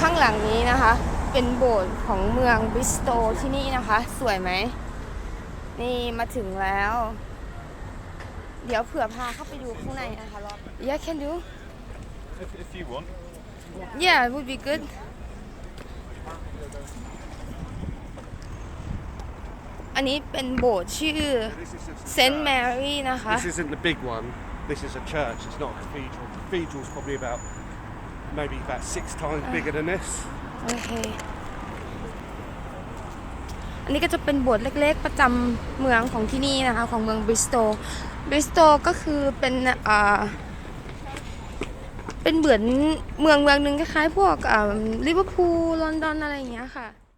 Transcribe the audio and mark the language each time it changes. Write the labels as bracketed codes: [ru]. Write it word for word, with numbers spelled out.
[th] เมืองบริสตอลที่นี่นะคะสวยไหมนี่มาถึงแล้วเดี๋ยวเผื่อพาเข้าไปดูข้างในนะคะรอบ [en] Yeah can do if if you want Yeah it would be good [th] อันนี้เป็นโบสถ์ชื่อ Saint Mary นะคะ [en] This isn't the big one. This is a church. It's not a cathedral. Cathedral's probably about maybe about six times bigger than this. [th] โอเคอันนี้ก็จะเป็นโบสถ์เล็กๆประจำเมืองของที่นี่นะคะของเมืองบริสตอลบริสตอลก็คือเป็นเอ่อเป็นเหมือนเมืองเมืองนึงคล้ายๆพวกเอ่อลิเวอร์พูลลอนดอนอะไรอย่างเงี้ยค่ะ